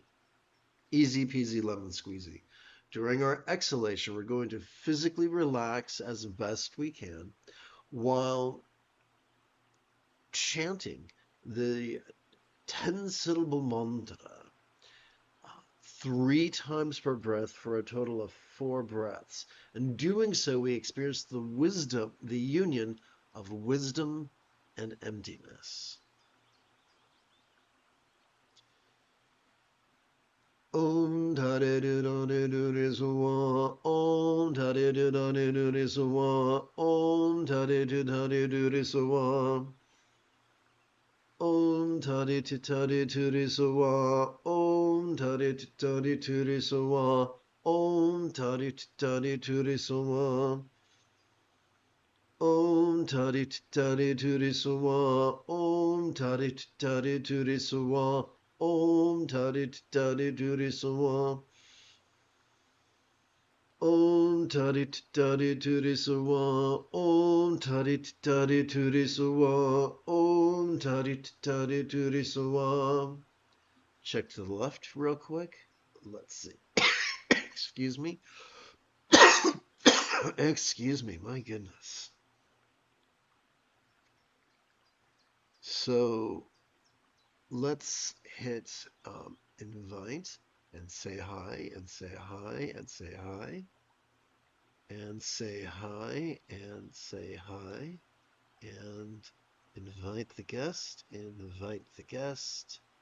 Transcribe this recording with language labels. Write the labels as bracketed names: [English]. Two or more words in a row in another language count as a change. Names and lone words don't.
[English] Easy peasy lemon squeezy. During our exhalation, we're going to physically relax as best we can while chanting the 10-syllable mantra 3 times per breath for a total of 4 breaths. In doing so, we experience the wisdom, the union of wisdom and emptiness. [Sanskrit] Om Tare Du Dane Du Re Suwa, Om Tare Du Dane Du Re Suwa, Om Tare Du Dane Du Re Suwa, Om Tare Tu Tare Tu Re Suwa, Om Tare Tu Tare Tu Re Suwa, Om Tare Tu Tare Tu Re Suwa, Om Tare Tu Tare Tu Re Suwa, Om Tare Tu Tare Tu Re Suwa, Om Tare Tu Tare Tu Re Suwa, Om Tare Tu Tare Tu Re Suwa, Om Tare Tu Tare Tu Re Suwa, Om Tare Tu Tare Tu Re Suwa. [English] Check to the left real quick. Let's see. Excuse me. Excuse me, my goodness. So let's hit invite and say hi and say hi and say hi and say hi and say hi and invite the guest, invite the guest.